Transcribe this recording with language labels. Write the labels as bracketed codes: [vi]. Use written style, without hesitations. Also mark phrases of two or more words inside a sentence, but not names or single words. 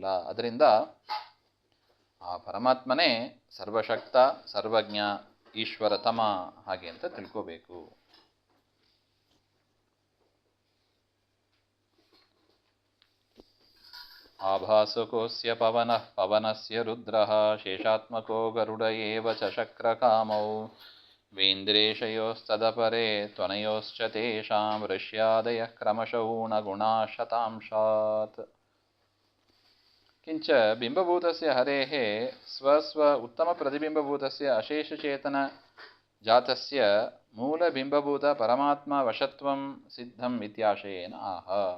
[kn] ಅದರಿಂದ ಆ ಪರಮಾತ್ಮನೇ ಸರ್ವಶಕ್ತ, ಸರ್ವಜ್ಞ, ಈಶ್ವರತಮ ಹಾಗೆ ಅಂತ ತಿಳ್ಕೋಬೇಕು. [sa] ಆಭಾಸಕೋಸ್ಯ ಪವನಃ ಪವನಸ್ಯ ರುದ್ರಃ ಶೇಷಾತ್ಮಕೋ ಗರುಡ ಏವ ಚ ಶಕ್ರಕಾಮೌ ವೇಂದ್ರೇಶಯೋಸ್ತದಪರೆ ತ್ವನಯೋಶ್ಚ ತೇಷಾಂ ಋಷ್ಯಾದಯಃ ಕ್ರಮಶಃ ಊನಗುಣಾಃ ಶತಾಂಶಾತ್. ಕಿಂಚ ಬಿಂಬಭೂತಸ್ಯ ಹರೇಃ ಸ್ವಸ್ವ ಉತ್ತಮ ಪ್ರತಿಬಿಂಬಭೂತಸ್ಯ ಅಶೇಷಚೇತನ ಜಾತಸ್ಯ ಮೂಲಬಿಂಬಭೂತ ಪರಮಾತ್ಮ ವಶತ್ವಂ ಸಿದ್ಧಂ ಇತ್ಯಾಶಯೇನ ಆಹ.